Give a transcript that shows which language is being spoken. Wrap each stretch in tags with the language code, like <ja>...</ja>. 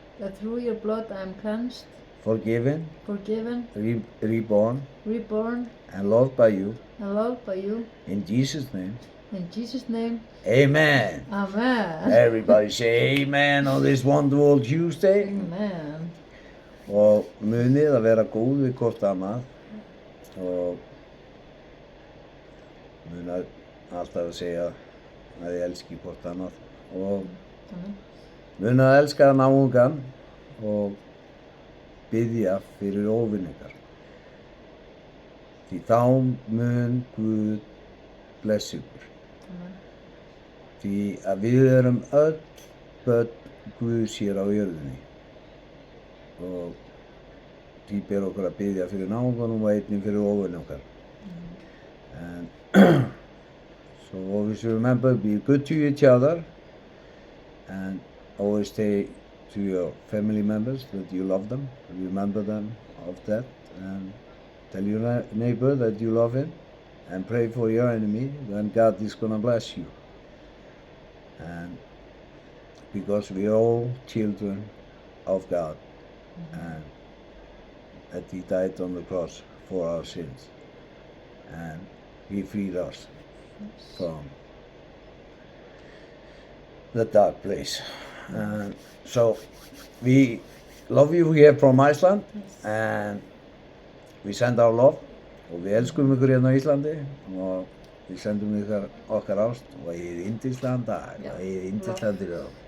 <en>that through your blood I am cleansed, forgiven, forgiven, reborn, reborn, and loved by you. and loved by you. In Jesus' name, In Jesus' name, amen. amen. Everybody say amen on this wonderful Tuesday. Amen.</en> <is>Og munið að vera góð við hvort annað og munið alltaf að segja að þið elski hvort annað og</is> <en>Amen.</en> <is>munið að elska náungan og biðja fyrir óvinningar. Því þá mun Guð blessa ykkur. Amen. Því að við erum öll börn Guðs hér á jörðinni og því ber okkur að biðja fyrir náunganum og einnig fyrir óvinni okkar.</is> <en>And so always remember, be good to each other and always say to your family members that you love them, remember them of that, and tell your neighbor that you love him and pray for your enemy, then God is gonna bless you. And because we are all children of God, and that He died on the cross for our sins, and He freed us from the dark place. And so we love you here from Iceland, and we send our love,</en> <is>og við elskum ykkur hérna á Íslandi og við sendum ykkur okkar ást og eigið yndislegan dag og eigið yndislegan dag.</is>